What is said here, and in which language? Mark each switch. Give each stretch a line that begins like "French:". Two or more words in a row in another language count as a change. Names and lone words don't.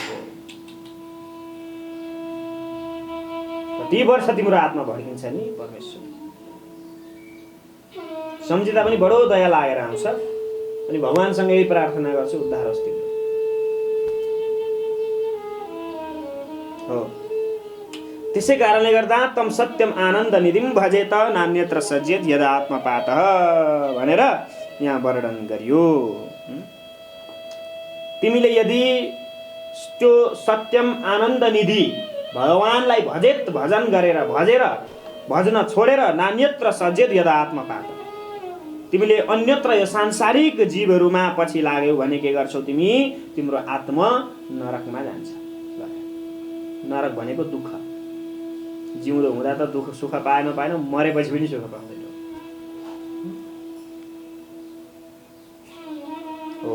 Nepali: कति वर्ष तिम्रो आत्मा भड्किन्छ नि परमेश्वर। सम्झिँदा पनि बडो दया लागेर आउँछ। अनि भगवानसँग यही प्रार्थना गर्छु, उद्धार होस् तिम्रो। हो। त्यसै कारणले गर्दा
Sanskrit: तम सत्यम आनन्द निधिम भजेत नान्यत्र सज्जेत यदा आत्मपातः
Nepali: भनेर यहाँ वर्णन गरियो। तिमीले यदि त्यो
Sanskrit: सत्यम आनन्द निधि
Nepali: भगवानलाई भजन गरेर भजन छोडेर
Sanskrit: नान्यत्र सज्जेत यदा आत्मपात,
Nepali: तिमीले अन्यत्र यो सांसारिक जीवहरूमा पछि लाग्यौ भने के गर्छौ तिमी? तिम्रो आत्मा नरकमा जान्छ। नरक भनेको दुःख। जिउँदो हुँदा त दुःख सुख पाएन, मरेपछि पनि सुख पाउँदैन। हो।